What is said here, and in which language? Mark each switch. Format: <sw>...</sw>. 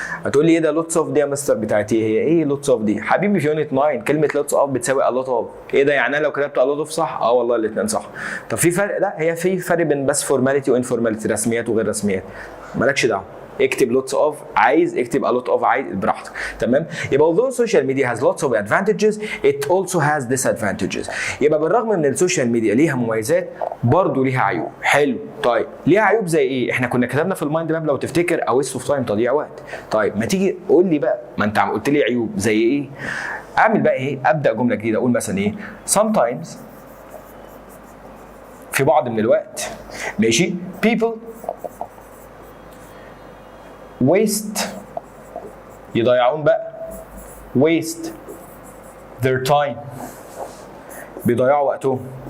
<ar>هتقول لي ايه ده lots of دي يا مستر بتاعتي؟ هي ايه lots of دي؟ حبيبي في يونت 9 كلمه lots of بتساوي a lot of. ايه ده يعني انا لو كتبت a lot of صح؟ والله الاثنين صح. طب في فرق؟ لا، هي في فرق بين بس فورماليتي وانفورماليتي، رسميات وغير رسميات، مالكش دعوه. اكتب lots of عايز، اكتب a lot of عايز، براحتك، تمام.</ar> <en>يبقى although social media has lots of advantages it also has disadvantages.</en> <ar>يبقى بالرغم من السوشيال ميديا ليها مميزات برضه ليها عيوب. حلو، طيب ليها عيوب زي ايه؟ احنا كنا كتبنا في المايند ماب لو تفتكر او</ar> <en>waste of time،</en> <ar>تضييع وقت. طيب ما تيجي قول لي بقى، ما انت قلت لي عيوب زي ايه؟ اعمل بقى ايه؟ ابدا جمله جديده، اقول مثلا ايه؟ sometimes، في بعض من الوقت، ماشي،</ar> <en>people waste،</en> <ar>يضيعون بقى،</ar> <en>waste their time،</en> <ar>بيضيعوا وقتهم.</ar>